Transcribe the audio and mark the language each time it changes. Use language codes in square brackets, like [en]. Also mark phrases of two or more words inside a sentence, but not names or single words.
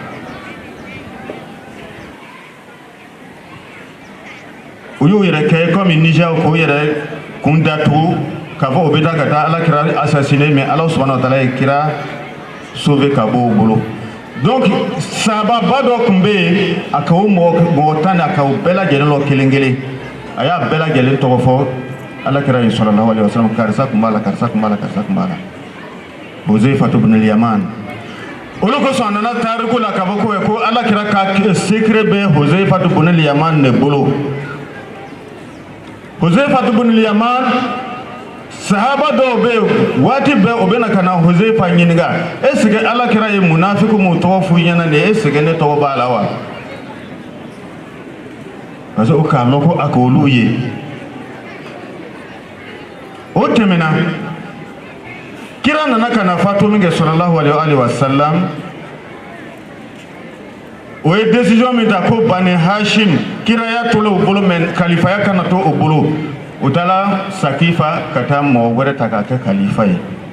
[bm] u y'u yɛrɛ kɛ comme Niger k'u yɛrɛ kun datugu k'a fɔ o bɛ taa ka taa Alakira assassiné mais Ala [ar] سبحانه و [bm] ta'ala ye kira sauvé ka bɔ o bolo donc sababa dɔ tun bɛ yen a ka o mɔgɔ 10 a ka o bɛɛ lajɛlen lɔ kelen kelen a y'a bɛɛ lajɛlen tɔgɔ fɔ Alakira ye [ar] صلى الله عليه وسلم [bm] karisa kun b'a la karisa kun b'a la karisa kun b'a la Huzaifa ibn al-Yaman olu kosɔn a nana tariku la k'a fɔ ko Alakira ka secret bɛ Huzaifa ibn al-Yaman de bolo Huzaifa ibn al-Yaman sahaba dɔw bɛ yen waati bɛɛ o bɛ na ka na Huzaifa ɲininka [fr] est-ce que [bm] Alakira ye munafiku mun tɔgɔ f'u ɲɛna nin [fr] est-ce que [bm] ne tɔgɔ b'a la wa parce que o k'a lɔn ko a k'olu ye o tɛmɛna kira nana ka na fatu min kɛ [ar] صلى الله عليه وسلم [bm] o ye décision min ta ko Bani Hashim kiraya to o bolo mais kalifaya kana to o bolo o taara Sakifa ka taa mɔgɔ wɛrɛ ta k'a kɛ kalifa ye